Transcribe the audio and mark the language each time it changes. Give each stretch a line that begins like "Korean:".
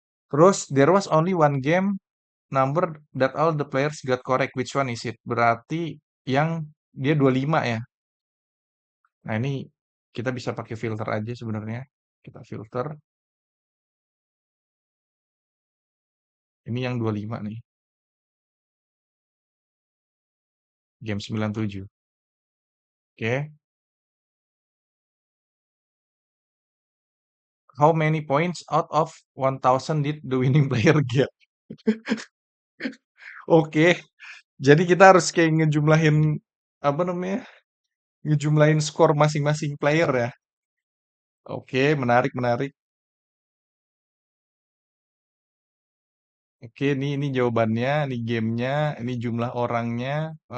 English: Terus, there was only one game number that all the players got correct. Which one is it?
Indonesian: Berarti yang dia 25 ya. Nah, ini kita bisa pakai filter aja sebenarnya. Kita filter. Ini yang 25 nih. Game 97. Oke.
English: How many points out of 1000 did the winning player get?
Indonesian: Oke. Jadi kita harus kayak ngejumlahin apa namanya? Ngejumlahin skor masing-masing player ya. Oke, menarik menarik. Oke, ini jawabannya, ini gamenya, ini jumlah orangnya.